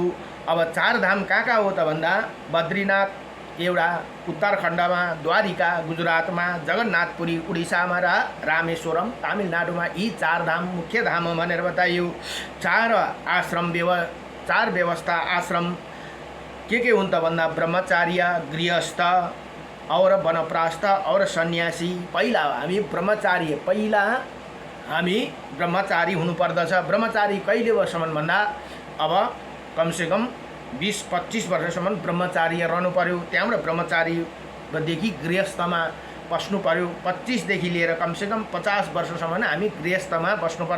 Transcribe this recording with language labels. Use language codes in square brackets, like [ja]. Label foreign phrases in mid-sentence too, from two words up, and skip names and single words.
[ne] अब 4 धाम कहाँ हो त भन्दा बद्रीनाथ एउटा उत्तराखण्डमा, द्वारिका गुजरातमा, जगन्नाथपुरी उडिसामा र रामेश्वरम तमिलनाडुमा यी 4 धाम मुख्य धाम भनेर बताइयो। 4 व्यवस्था आश्रम के हुन् त भन्दा ब्रह्मचार्य, गृहस्थ और वनप्रस्थ और सन्यासी। पहिला हामी ब्रह्मचारी हुनुपर्दछ। ब्रह्मचारी कहिले वर्षसम्म भन्दा अब कमसेकम 20-25 वर्षसम्म ब्रह्मचार्य रहनु पर्यो। त्यहाँबाट ब्रह्मचारीदेखि गृहस्थमा बस्नु पर्यो। 25 देखि लिएर कमसेकम 50 वर्षसम्म हामी गृहस्थमा बस्नुपर्छ।